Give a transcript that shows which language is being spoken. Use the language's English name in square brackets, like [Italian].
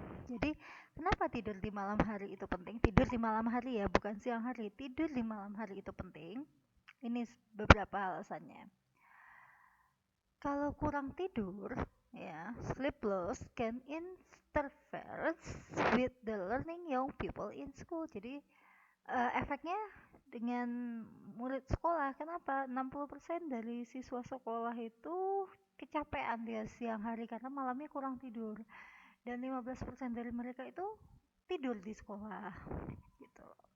[Indonesian] Jadi, kenapa tidur di malam hari itu penting? Tidur di malam hari ya, bukan siang hari. Tidur di malam hari itu penting. Ini beberapa alasannya. Kalau kurang tidur, ya, [English] sleep loss can interfere with the learning young people in school. [Indonesian] Jadi, efeknya dengan murid sekolah. Kenapa? 60% dari siswa sekolah itu kecapean dia siang hari karena malamnya kurang tidur. Dan 15% dari mereka itu tidur di sekolah. Gitu.